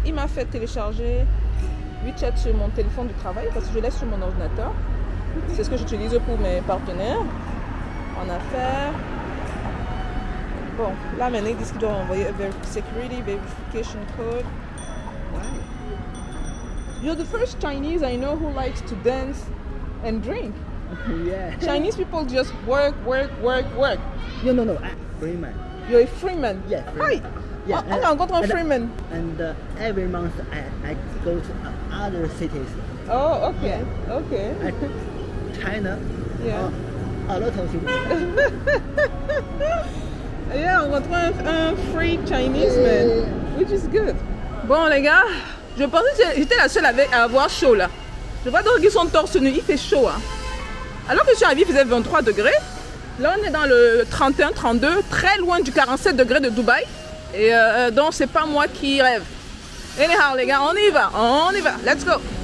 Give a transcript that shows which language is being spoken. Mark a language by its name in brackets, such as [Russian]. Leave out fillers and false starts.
[French] Il m'a fait télécharger WeChat sur mon téléphone du travail parce que je laisse sur mon ordinateur. C'est ce que j'utilise pour mes partenaires en affaires. Bon, là maintenant ils disent qu'ils doivent envoyer un [English] security verification code. Right. You're the first Chinese I know who likes to dance and drink. Yeah. Chinese people just work. No. Freeman. You're a freeman. Yeah. Hi. Yeah. [French] On rencontre un freeman. [English] And every month I go to other cities. Oh, okay. Yeah. Okay. China. Yeah. A lot of things. Yeah, [French] on rencontre un [English] free Chinese man, which is good. [French] Bon les gars, je pensais que j'étais la seule à avoir chaud là. Je vois donc qu'ils sont torse nu, il fait chaud. Hein. Alors que je suis arrivée, il faisait 23 degrés. Là on est dans le 31, 32, très loin du 47 degrés de Dubaï. Et donc c'est pas moi qui rêve. [English] Anyhow [French] les gars, on y va, [English] let's go.